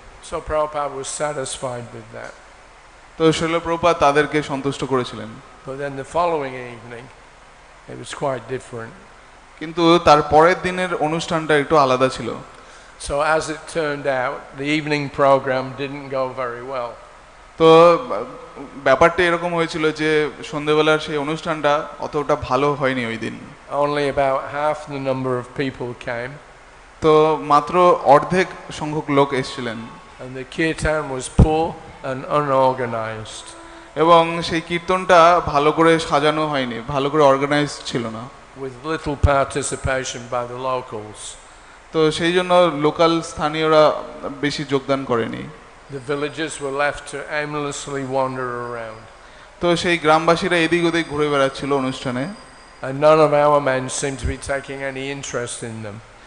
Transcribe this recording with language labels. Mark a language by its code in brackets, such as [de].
[en] So Prabhupada was satisfied with that. [bn] তো শ্রীল প্রভুপাদ তাদেরকে সন্তুষ্ট করেছিলেন। [en] But then the following evening it was quite different. [bn] কিন্তু তার পরের দিনের অনুষ্ঠানটা একটু আলাদা ছিল। [en] So as it turned out, the evening program didn't go very well. [bn] তো ব্যাপারটা এরকম হয়েছিল যে সন্ধ্যাবেলার সেই অনুষ্ঠানটা অতটা ভালো হয়নি ওই দিন। [en] Only about half the number of people came. [bn] তো মাত্র অর্ধেক সংখ্যক লোক এসেছিলেন। [en] And the kirtan was poor and unorganized. [bn] এবং সেই কীর্তনটা ভালো করে সাজানো হয়নি, ভালো করে অর্গানাইজড ছিল না। [en] With little participation by the locals. [bn] তো সেই জন্য লোকাল স্থানীয়রা বেশি যোগদান করেনি। [en] The villagers were left to aimlessly wander around. [bn] তো সেই গ্রামবাসীরা এদিক ওদিক ঘুরে বেড়াচ্ছিল অনুষ্ঠানে। [en] And none of our men seemed to be taking any interest in them.